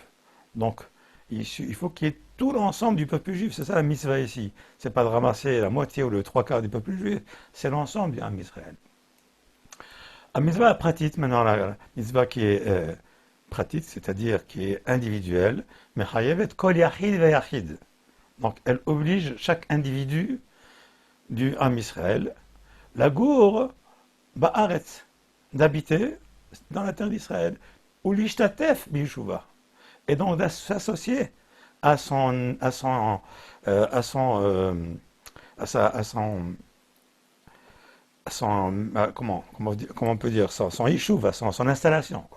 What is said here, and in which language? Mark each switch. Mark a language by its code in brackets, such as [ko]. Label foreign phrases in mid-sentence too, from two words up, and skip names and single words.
[fr] Donc, il faut qu'il y ait tout l'ensemble du peuple juif. C'est ça la mitzvah ici. C'est pas de ramasser la moitié ou le trois quarts du peuple juif, c'est l'ensemble du [he] עם ישראל. [fr] La mitzvah pratique, maintenant, la mitzvah qui est pratique, c'est-à-dire qui est individuelle, mais [he] חייבת כל יחיד ויחיד. [fr] Donc, elle oblige chaque individu du [he] עם ישראל, לגור בארץ, [fr] d'habiter dans la terre d'Israël, ou [he] להשתתף בישובה, [fr] et donc de s'associer à son, à son, à son, à son, comment on peut dire, son yeshuv, son installation, quoi.